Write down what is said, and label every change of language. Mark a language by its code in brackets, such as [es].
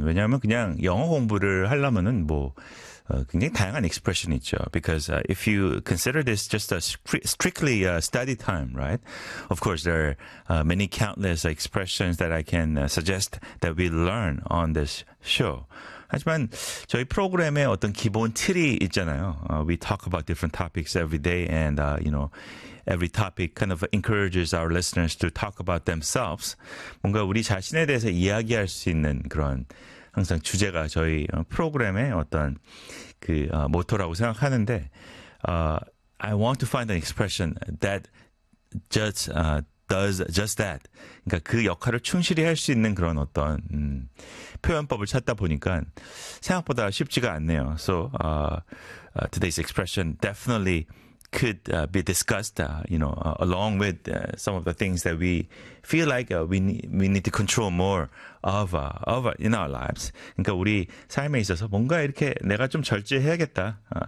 [ko] 왜냐하면 그냥 영어 공부를 하려면은 뭐, 굉장히 다양한 expression 있죠. [en] Because if you consider this just a strictly study time, right? Of course, there are many countless expressions that I can suggest that we learn on this show. [ko] 하지만 저희 프로그램의 어떤 기본 틀이 있잖아요. [en] We talk about different topics every day and, you know, every topic kind of encourages our listeners to talk about themselves. [ko] 뭔가 우리 자신에 대해서 이야기할 수 있는 그런 항상 주제가 저희 프로그램의 어떤 그 모토라고 생각하는데 [en] I want to find an expression that just does just that. [ko] 그러니까 그 역할을 충실히 할 수 있는 그런 어떤 표현법을 찾다 보니까 생각보다 쉽지가 않네요. [en] So today's expression definitely could be discussed, you know, along with some of the things that we feel like we need to control more of in our lives. [ko] 그러니까 우리 삶에 있어서 뭔가 이렇게 내가 좀 절제해야겠다.